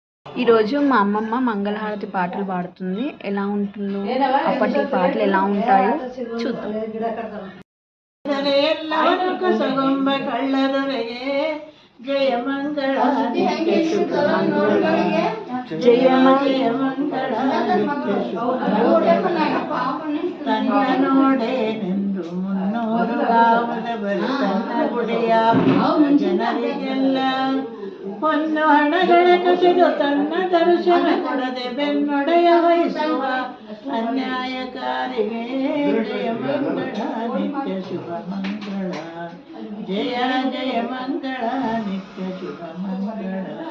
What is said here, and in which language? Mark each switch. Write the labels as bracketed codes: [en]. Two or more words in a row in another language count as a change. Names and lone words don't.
[te] ఈరోజు మా అమ్మమ్మ మంగళహారతి పాటలు పాడుతుంది. ఎలా ఉంటుందో, అప్పటి పాటలు ఎలా ఉంటాయో చూద్దాం. [kn] ಜಯ ಮಂಗಳ జయ ತನ್ನೋಡೆ ನಿಂದು ಮುನ್ನೂರುಗಾವದವರು ತನ್ನ ಗುಡಿಯ ಜನರಿಗೆಲ್ಲ ಹೊನ್ನು ಹಣಗಳ ಕಸಿದು ತನ್ನ ದರ್ಶನ ಕೊಡದೆ ಬೆನ್ನೊಡೆಯ ವಹಿಸುವ ಅನ್ಯಾಯಕಾರಿಗೆ ಜಯ ಮಂಗಳ ನಿತ್ಯ ಶುಭ ಮಂಗಳ ಜಯ ಜಯ ಮಂಗಳ ನಿತ್ಯ ಶುಭ ಮಂಗಳ